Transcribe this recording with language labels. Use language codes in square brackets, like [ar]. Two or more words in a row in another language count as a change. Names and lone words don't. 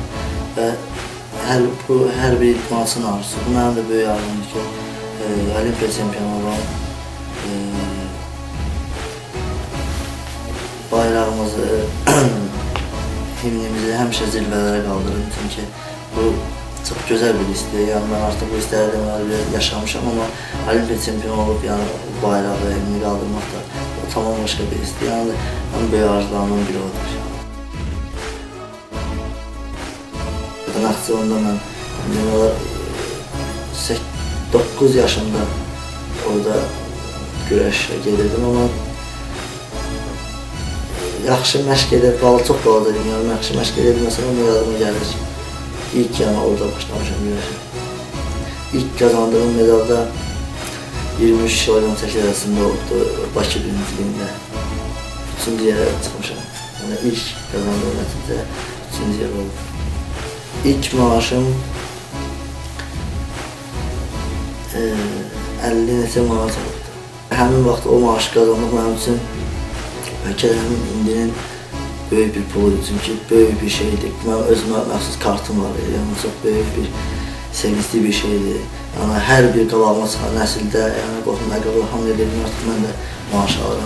[az] Və hər bir idmançının arzusu. Bu mənim də böyük arzumdur ki, Olimpiya çempionu olan, bayrağımızı, himnimizi həmişə zirvələrə qaldırın. [tr] Çünki bu çok güzel bir liste. Yani ben artık bu listelerden yaşamışam ama Olimpiya çempionu olup yani bayrağı ve himni kaldırmak da tamam başka bir liste. Yani en büyük arzularımdan biri odur. [az] Naxçıvanda [tr] ben 9 yaşımda orada güreşe gelirdim ama [az] yaxşı məşq edib, çox balaca idim, yəni yaxşı məşq edib məsələn o medalıma gəlir. [tr] İlk yani orada başlamışam güreşe. İlk kazandığım medalda 23 kg arasında oldu Bakı birinciliğinde. 3. yere çıkmışam. Yani ilk kazandığım neticede 3. yer oldu. İlk maaşım 50 neçə manat oldu. [az] Həmin vaxt o maaşı kazanmaq mənim üçün bəlkə də indinin böyük bir pul, çünkü böyük bir şeydir. Mənim özümə məxsus kartım var, yəni çox böyük bir, sevincli bir şeydir. Yəni hər bir qabağıma çıxan nəsildə, yəni qohum əqrəba hamı edirəm, artıq mən də maaş alıram.